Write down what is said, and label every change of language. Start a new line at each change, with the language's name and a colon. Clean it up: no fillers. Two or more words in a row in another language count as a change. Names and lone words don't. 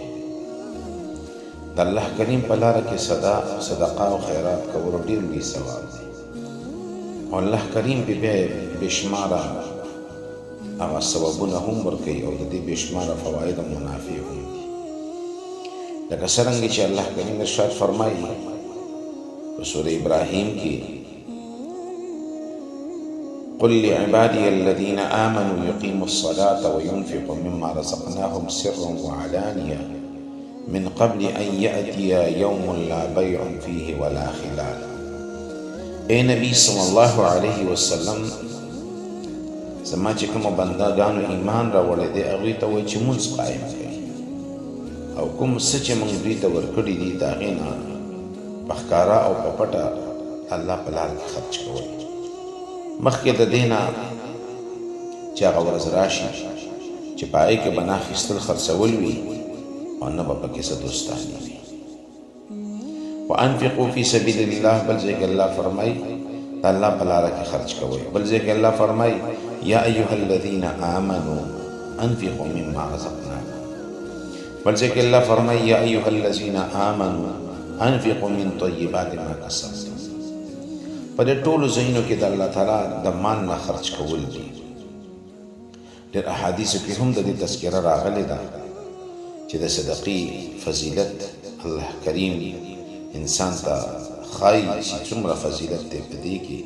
Pashto: د الله کریم په لاره کې صدقه او خیرات کولو ډېر لوی ثواب دی، او الله کریم په بیا بېشماره هغه ثوابونه هم ورکوي او د دې بېشماره فواید او منافع هم دي. لکه څرنګه چې الله کریم ارشاد فرمایي په سوره ابراهیم کې،
Arabic: قل لعبادي الذين آمنوا يقيموا الصلاة وينفقوا مما رزقناهم سرا وعلانية من قبل أن يأتي يوم لا بيع فيه ولا خلال.
Pashto: اے نبی
Arabic: صلی الله علیه وسلم،
Pashto: زما چې کومو بندګانو ایمان راوړی دی هغوی ته وایي چې مونځ قایم کړئ، او کوم څه چې موږ دوی ته ورکړي دي د هغې نه په ښکاره او په پټه الله په لار کې خرچ کوئ. مخکې د دې نه چې هغه ورځ راشي چې په هغې کې به نه اخیستل خرڅول وي او نه به پکې څه دوستاني وي.
Arabic: وانفقوا فی سبیل الله،
Pashto: بل ځای کې الله فرمایي د الله په لاره کې خرچ کوئ. بل ځای کې الله فرمایي
Arabic: یا ایها الذین آمنوا انفقوا مما رزقناکم.
Pashto: بل ځای کې الله فرمایي
Arabic: یا ایها الذین آمنوا انفقوا من طیبات ما کسبتم.
Pashto: په دې ټولو ځایونو کې د الله تعالی د مال نه خرچ کول دي. ډېر احادیثو کې هم د دې تذکره راغلې ده چې د صدقې فضیلت الله کریم انسان ته ښایي چې څومره فضیلت دی په دې کې.